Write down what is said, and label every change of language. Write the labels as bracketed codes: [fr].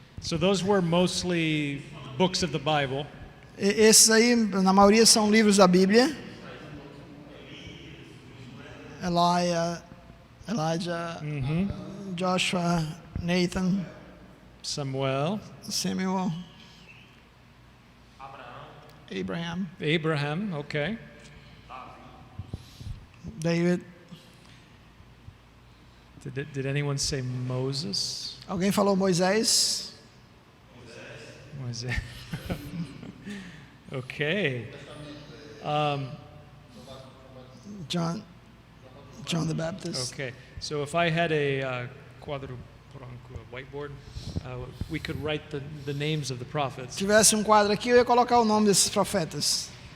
[en] So those were mostly books of the Bible. [pt] Esses aí, na maioria, são livros da Bíblia. [en] Elijah, Joshua, Nathan, Samuel, Samuel, Abraham, okay. David. Did anyone say Moses? [pt] Alguém falou Moisés? [en] Moses. Okay. John the Baptist. Okay. So if I had a [pt] quadro branco, [en] a whiteboard, we could write the names of the prophets. [pt] Se tivesse um quadro aqui, eu ia colocar o nome desses profetas.